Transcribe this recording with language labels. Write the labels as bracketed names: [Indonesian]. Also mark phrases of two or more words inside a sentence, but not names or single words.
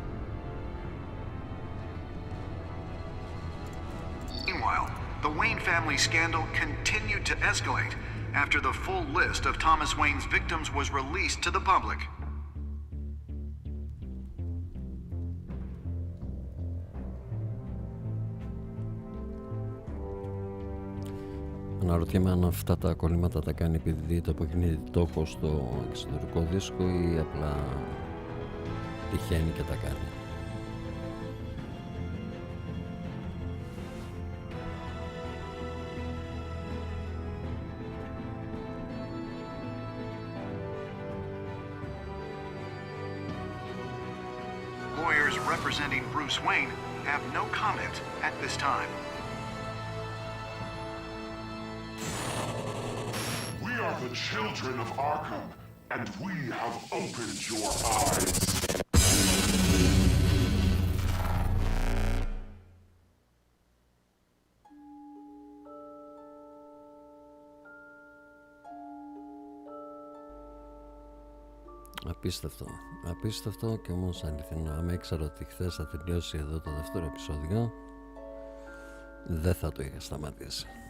[English] Meanwhile, the Wayne family scandal continued to escalate after the full list of Thomas Wayne's victims was released to the public. [Greek] Αναρωτιέμαι αν αυτά τα κολλήματα τα κάνει επειδή το αποκοινεί τόκο στο εξωτερικό δίσκο ή απλά τυχαίνει και τα κάνει. [English] Lawyers representing Bruce Wayne have no comment at this time. We are the children of Arkham, and we have opened your eyes. [Greek] Απίστευτο. Απίστευτο και όμως αληθινό. Άμα ήξερα ότι χθες θα τελειώσει εδώ το δεύτερο επεισόδιο, δεν θα το είχα σταματήσει.